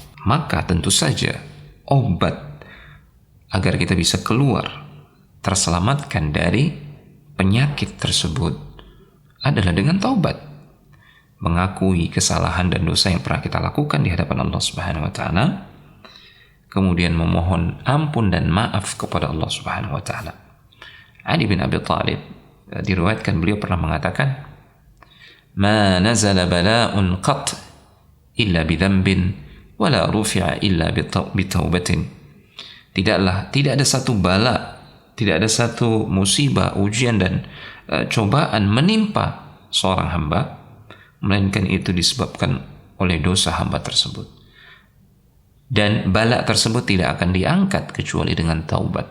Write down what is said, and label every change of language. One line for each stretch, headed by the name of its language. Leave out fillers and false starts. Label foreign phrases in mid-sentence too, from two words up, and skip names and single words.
Indonesian: Maka tentu saja obat agar kita bisa keluar, terselamatkan dari penyakit tersebut adalah dengan taubat, mengakui kesalahan dan dosa yang pernah kita lakukan di hadapan Allah
Arabic: سبحانه وتعالى,
Indonesian: kemudian memohon ampun dan maaf kepada Allah
Arabic: سبحانه وتعالى.
Indonesian: Ali bin Abi Thalib diriwayatkan beliau pernah mengatakan,
Arabic: "ما نزل بلاء قط إلا بذنب ولا رفع إلا بتوبة."
Indonesian: Tidak ada satu bala, tidak ada satu musibah, ujian dan cobaan menimpa seorang hamba, melainkan itu disebabkan oleh dosa hamba tersebut. Dan bala tersebut tidak akan diangkat kecuali dengan taubat.